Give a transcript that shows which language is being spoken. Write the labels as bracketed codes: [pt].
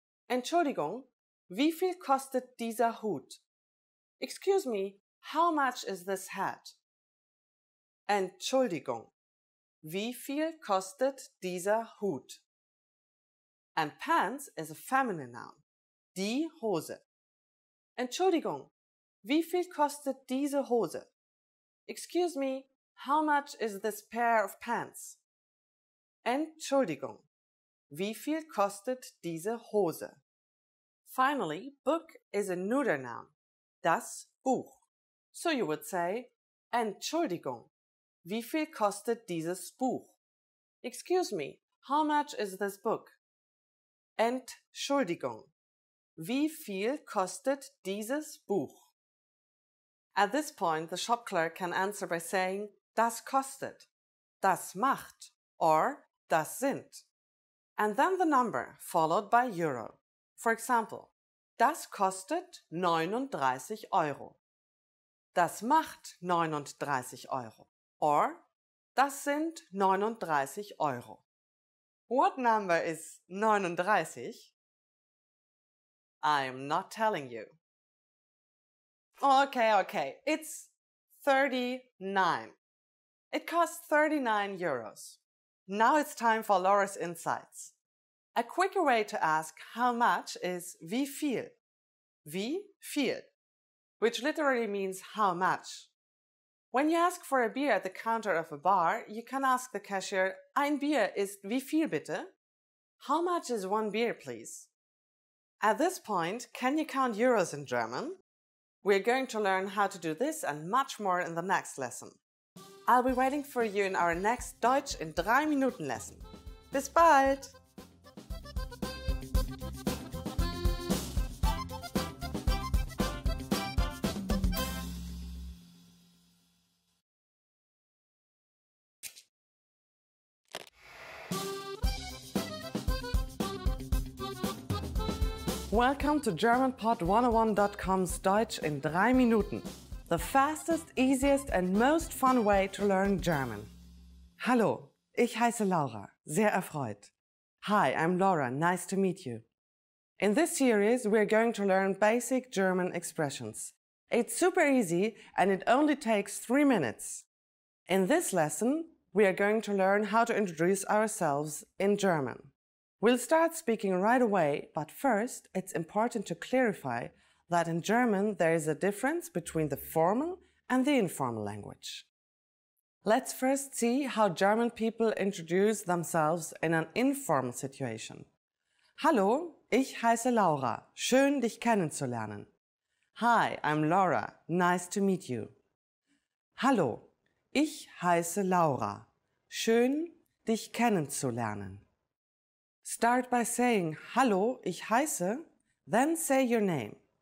[de] Entschuldigung, wie viel kostet dieser Hut? [en] Excuse me, how much is this hat? [de] Entschuldigung, wie viel kostet dieser Hut? [en] And pants is a feminine noun. [de] Die Hose. Entschuldigung, wie viel kostet diese Hose? [en] Excuse me, how much is this pair of pants? [de] Entschuldigung, wie viel kostet diese Hose? [en] Finally, book is a neuter noun. [de] Das Buch. [en] So you would say, [de] Entschuldigung, wie viel kostet dieses Buch? [en] Excuse me, how much is this book? [de] Entschuldigung, wie viel kostet dieses Buch? [en] At this point, the shop clerk can answer by saying, [de] das kostet, das macht, [en] or [de] das sind. [en] And then the number followed by euro. For example, [de] das kostet 39 Euro. Das macht 39 Euro. [en] Or, [de] das sind 39 Euro. [en] What number is 39? I'm not telling you. Okay, it's 39. It costs 39 euros. Now it's time for Laura's insights. A quicker way to ask how much is wie viel. [de] Wie viel, [en] which literally means how much. When you ask for a beer at the counter of a bar, you can ask the cashier, [de] ein Bier ist wie viel bitte? [en] How much is one beer, please? At this point, can you count euros in German? We're going to learn how to do this and much more in the next lesson. I'll be waiting for you in our next Deutsch in 3 Minuten lesson. [de] Bis bald! [en] Welcome to GermanPod101.com's Deutsch in 3 Minuten. The fastest, easiest and most fun way to learn German. [de] Hallo, ich heiße Laura, sehr erfreut. [en] Hi, I'm Laura, nice to meet you. In this series, we're going to learn basic German expressions. It's super easy and it only takes 3 minutes. In this lesson, we are going to learn how to introduce ourselves in German. We'll start speaking right away, but first, it's important to clarify that in German there is a difference between the formal and the informal language. Let's first see how German people introduce themselves in an informal situation. [de] Hallo, ich heiße Laura. Schön, dich kennenzulernen. [en] Hi, I'm Laura. Nice to meet you. [de] Hallo, ich heiße Laura. Schön, dich kennenzulernen. [en] Start by saying, [de] Hallo, ich heiße, [en] then say your name.